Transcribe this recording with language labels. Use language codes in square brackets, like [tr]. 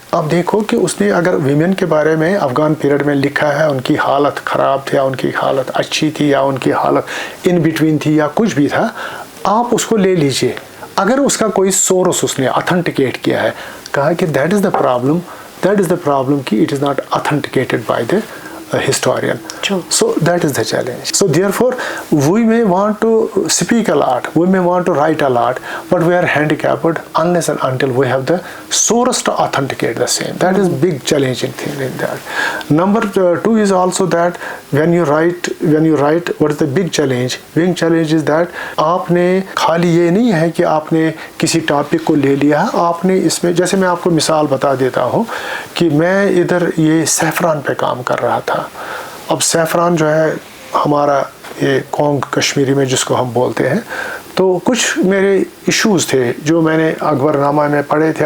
[ur] آپ دیکھو کہ اس نے اگر ویمن کے بارے میں افغان پیریڈ میں لکھا ہے ان کی حالت خراب تھی یا ان کی حالت اچھی تھی یا ان کی حالت ان بٹوین تھی یا کچھ بھی تھا, آپ اس کو لے لیجئے. اگر اس کا کوئی سورس اس نے اتھینٹیکیٹ کیا ہے, کہا کہ [en] that is the problem [ur] کہ [en] It is not authenticated by the historian. True. So that is the challenge. So therefore we may want to speak a lot, we may want to write a lot, but we are handicapped unless and until we have the source to authenticate the same. That is big challenging thing in that. Number 2 is also that when you write, what is the big challenge? Big challenge is that [ur] آپ نے خالی یہ نہیں ہے کہ آپ نے کسی ٹاپک کو لے لیا, آپ نے اس میں, جیسے میں آپ کو مثال بتا دیتا ہوں کہ میں ادھر یہ سیفران پہ کام کر رہا تھا. اب سیفران جو ہے ہمارا یہ کونگ کشمیری میں جس کو ہم بولتے ہیں, تو کچھ میرے ایشوز تھے جو میں نے اکبر نامہ میں پڑھے تھے.